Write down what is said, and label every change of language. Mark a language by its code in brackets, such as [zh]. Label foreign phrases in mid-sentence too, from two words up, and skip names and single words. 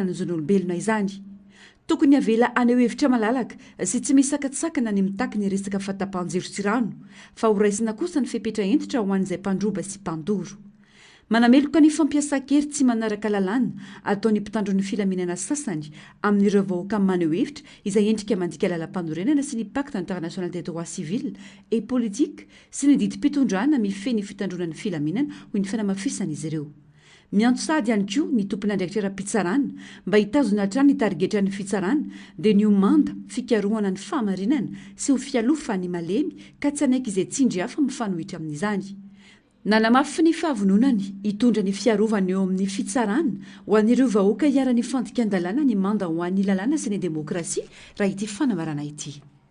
[mg] ny zon'olombelona izany tokony avela aneho hevitra malalaka sy tsy misy sakatsakana ny mitaky ny resaka fahatapahan-jiro sy rano fa ho raisina kosa ny fepetra entitra ho an'izay mpandroba sy mpandoro manameloka ny fampiasa-kery tsy manaraka lalàna ataony mpitandro ny filaminana sasany amin'ireo vahoaka maneho hevitra izay endrika mandika lalam-panorenana sy ny [fr] pacte international des droits civils et politiques [mg] sy ny didim-pitondrana mifeny fitandrona ny filaminana hoy ny fanamafisan'izy ireo miantso sady ihany koa ny tompony andraikitra ra-pitsarana mba hitazona hatrany ny tarigetra ny fitsarana dia ny omanda fikarohana ny fahamarinana sy ho fialofa ny malemy ka tsy anaiky izay tsindry hafa mifanohitra amin'izany nanamafy ny fahavononany hitondra ny fiarovany eo amin'ny fitsarana ho an'ireo vahoaka hiara-ny fantika an-dalàna ny manda ho an'ny lalàna sy ny demokrasia raha ity fanamarana ity